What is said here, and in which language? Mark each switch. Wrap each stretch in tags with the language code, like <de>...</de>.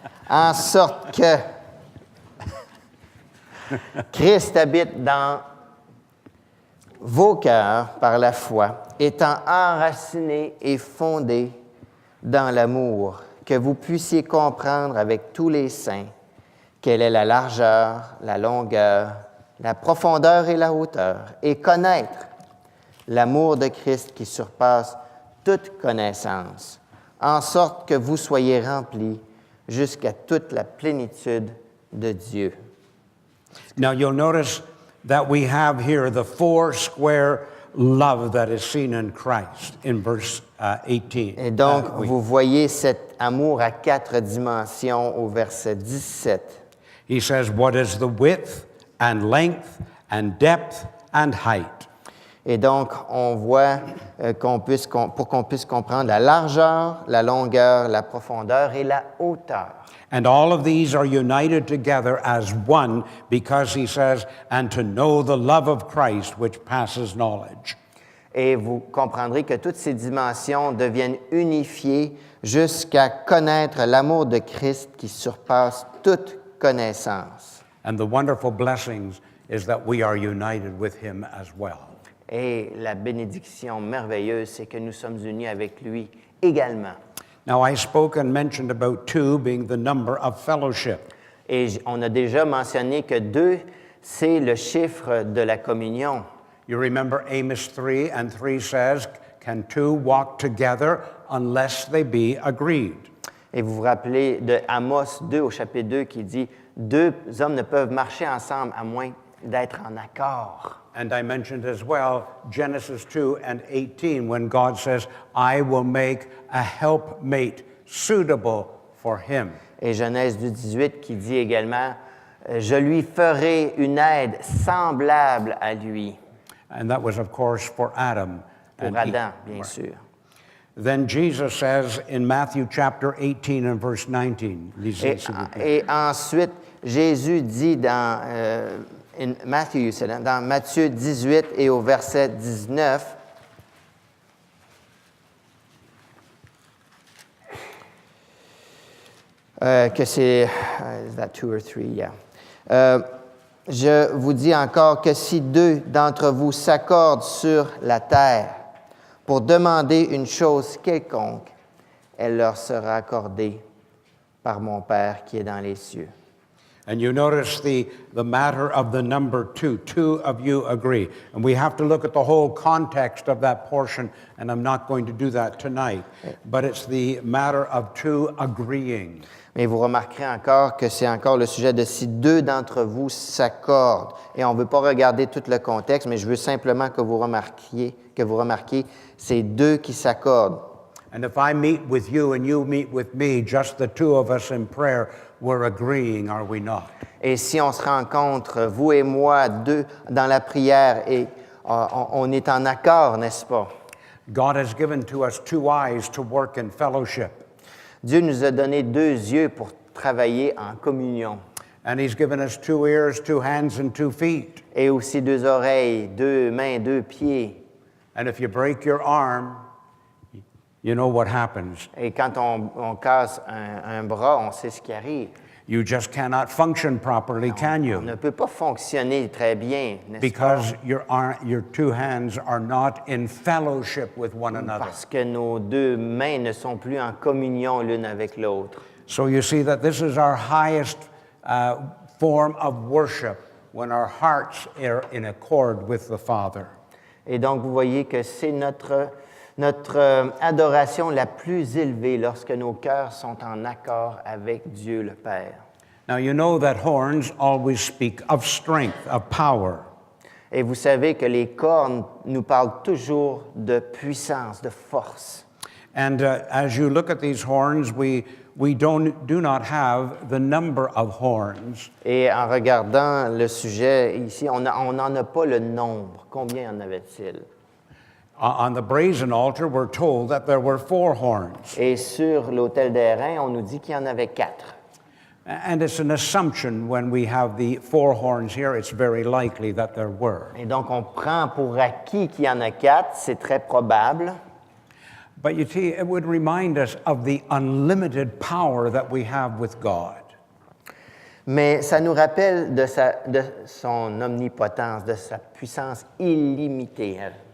<fr>En sorte que Christ habite dans vos cœurs par la foi, étant enracinés et fondés dans l'amour, que vous puissiez comprendre avec tous les saints quelle est la largeur, la longueur, la profondeur et la hauteur, et connaître l'amour de Christ qui surpasse toute connaissance, en sorte que vous soyez remplis jusqu'à toute la plénitude de Dieu.</fr> <en>Now you'll notice that we have here the 4 square love that is seen in Christ in verse 18.</en> <fr>Et donc, vous voyez cet amour à 4 dimensions au verset 17.</fr> <en>He says, "What is the width and length and depth and height?"</en> <fr>Et donc, on voit pour qu'on puisse comprendre la largeur, la longueur, la profondeur et la hauteur.</fr> <en>And all of these are united together as one because he says, "And to know the love of Christ which passes knowledge."</en> <fr>Et vous comprendrez que toutes ces dimensions deviennent unifiées jusqu'à connaître l'amour de Christ qui surpasse toute connaissance.</fr> <en>And the wonderful blessings is that we are united with him as well.</en> <fr>Et la bénédiction merveilleuse, c'est que nous sommes unis avec lui également.</fr> <en>Now, I spoke and mentioned about 2 being the number of fellowship.</en> <fr>Et on a déjà mentionné que 2, c'est le chiffre de la communion.</fr> <en>You remember Amos 3, and 3 says, "Can 2 walk together unless they be agreed?"</en> <fr>Et vous vous rappelez de Amos 2 au chapitre 2 qui dit « 2 hommes ne peuvent marcher ensemble à moins d'être en accord. »</fr> <en>And I mentioned as well Genesis 2 and 18 when God says, "I will make a helpmate suitable for him."</en> <fr>Et Genèse 2, 18 qui dit également « Je lui ferai une aide semblable à lui. »</fr> <en>And that was, of course, for Adam.</en> <fr>Pour</fr> <en>and Adam, Eve.</en> <fr>bien sûr.</fr> <en>Then Jesus says in Matthew chapter 18 and verse 19,</en> <fr>lisez, s'il vous plaît. Et ensuite, Jésus dit dans dans Matthieu 18 et au verset 19, que c'est,</fr> <en>is that 2 or 3? Yeah.</en> <fr>Je vous dis encore que si 2 d'entre vous s'accordent sur la terre pour demander une chose quelconque, elle leur sera accordée par mon Père qui est dans les cieux.</fr> <en>And you notice the matter of the number 2. 2 of you agree. And we have to look at the whole context of that portion, and I'm not going to do that tonight. But it's the matter of 2 agreeing.</en> <fr>Mais vous remarquerez encore que c'est encore le sujet de si 2 d'entre vous s'accordent. Et on ne veut pas regarder tout le contexte, mais je veux simplement que vous remarquiez c'est 2 qui s'accordent.</fr> <en>And if I meet with you and you meet with me, just the 2 of us in prayer, we're agreeing, are we not?</en> <fr>Et si on se rencontre, vous et moi, 2 dans la prière, et on est en accord, n'est-ce pas?</fr> <en>God has given to us 2 eyes to work in fellowship.</en> <fr>Dieu nous a donné 2 yeux pour travailler en communion.</fr> <en>And He's given us 2 ears, 2 hands, and 2 feet.</en> <fr>Et aussi 2 oreilles, 2 mains, 2 pieds.</fr> <en>And if you break your arm, you know what happens.</en> <fr>Et quand on casse un bras, on sait ce qui arrive.</fr> <en>You just cannot function properly, can</en> <fr>On</fr> <en>you?</en> <fr>ne peut pas fonctionner très bien, n'est-ce pas?</fr> <en>Because your 2 hands are not in fellowship with one another.</en> <fr>Parce que nos 2 mains ne sont plus en communion l'une avec l'autre.</fr> <en>So you see that this is our highest form of worship, when our hearts are in accord with the Father.</en> <fr>Et donc, vous voyez que c'est notre adoration la plus élevée lorsque nos cœurs sont en accord avec Dieu le Père.</fr> <en>Now you know that horns always speak of strength, of power.</en> <fr>Et vous savez que les cornes nous parlent toujours de puissance, de force.</fr> <en>And as you look at these horns, we do not have the number of horns.</en> <fr>Et en regardant le sujet ici, on n'en a pas le nombre. Combien en avait-il?</fr> <en>On the brazen altar, we're told that there were 4 horns.</en> <fr>Et sur l'autel d'airain, on nous dit qu'il y en avait 4.</fr> <en>And it's an assumption when we have the 4 horns here, it's very likely that there were.</en> <fr>Et donc, on prend pour acquis qu'il y en a 4, c'est très probable.</fr> <en>But you see, it would remind us of the unlimited power that we have with God.</en> <fr>Mais ça nous rappelle de son omnipotence, de sa puissance illimitée.</fr>